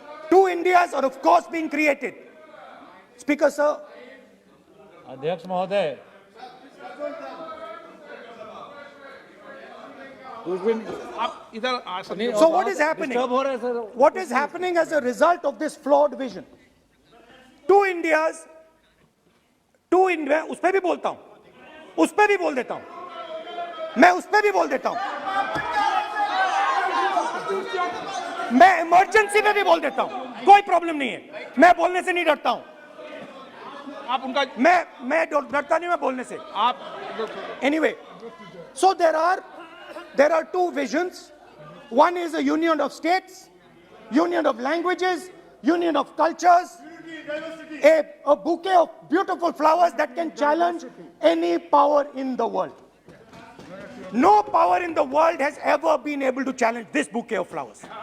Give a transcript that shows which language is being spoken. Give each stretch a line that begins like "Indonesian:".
English: Two Indias are of course being created. Speaker, sir.
Hindi: अध्यक्ष महोदय,
English: So what is happening? What is happening as a result of this flawed vision? Two Indias,
Hindi: उस पे भी बोलता हूं, उस पे भी बोल देता हूं, मैं उस पे भी बोल देता हूं, मैं इमरजेंसी में भी बोल देता हूं, कोई प्रॉब्लम नहीं है, मैं बोलने से नहीं डरता हूं, आप उनका मैं डरता नहीं मैं बोलने से, आप
English: anyway, so there are two visions. One is a union of states, union of languages, union of cultures, a bouquet of beautiful flowers that can challenge any power in the world. No power in the world has ever been able to challenge this bouquet of flowers.